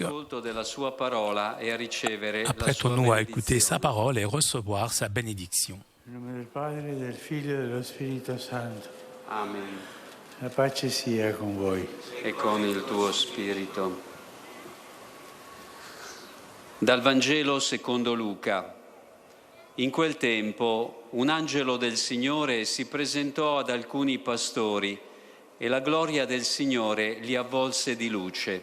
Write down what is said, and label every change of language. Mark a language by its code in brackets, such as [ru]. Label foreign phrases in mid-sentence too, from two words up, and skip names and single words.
[fr] Apprêtons-nous à écouter sa parole et recevoir sa bénédiction. [it] Nel nome del Padre, del Figlio e dello Spirito Santo. Amen. La pace sia con voi. E con il tuo spirito. Dal Vangelo secondo Luca. In quel tempo un angelo del Signore si presentò ad alcuni pastori e la gloria del Signore li avvolse di luce.